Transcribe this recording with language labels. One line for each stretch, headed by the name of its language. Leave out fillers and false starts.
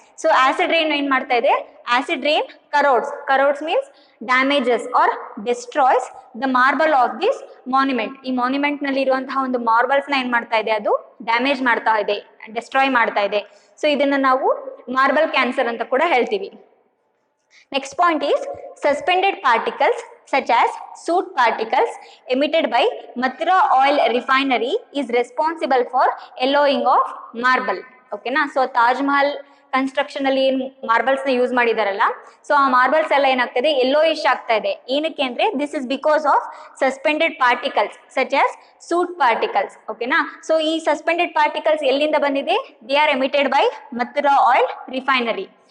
Kannada: So acid rain ಏನ್ ಮಾಡ್ತಾ ಇದೆ,
English: Acid rain corrodes means damages or destroys the marble of this monument.
Kannada: ಈ monument ನಲ್ಲಿ ಇರುವಂತಹ ಒಂದು ಮಾರ್ಬಲ್ಸ್ ನ ಏನ್ ಮಾಡ್ತಾ ಇದೆ, ಅದು ಡ್ಯಾಮೇಜ್ ಮಾಡ್ತಾ ಇದೆ, ಡಿಸ್ಟ್ರಾಯ್ ಮಾಡ್ತಾ ಇದೆ. ಸೊ ಇದನ್ನ ನಾವು ಮಾರ್ಬಲ್ ಕ್ಯಾನ್ಸರ್ ಅಂತ ಕೂಡ ಹೇಳ್ತೀವಿ.
English: Next point is suspended particles such as soot particles emitted by Mathura oil refinery is responsible for yellowing of marble.
Kannada: Okay na, so Taj Mahal construction ಅಲ್ಲಿ ಏನು ಮಾರ್ಬಲ್ಸ್ ನ ಯೂಸ್ ಮಾಡಿದಾರಲ್ಲ, so ಆ marbles ಎಲ್ಲ ಏನಾಗ್ತದೆ, ಯೆಲ್ಲೋಯಿಶ್ ಆಗ್ತಾ ಇದೆ. ಏನಕ್ಕೆ ಅಂದ್ರೆ
English: This is because of suspended particles such as soot particles.
Kannada: ಓಕೆನಾ, ಸೊ ಈ ಸಸ್ಪೆಂಡೆಡ್ ಪಾರ್ಟಿಕಲ್ಸ್ ಎಲ್ಲಿಂದ ಬಂದಿದೆ,
English: They are emitted by Mathura oil refinery.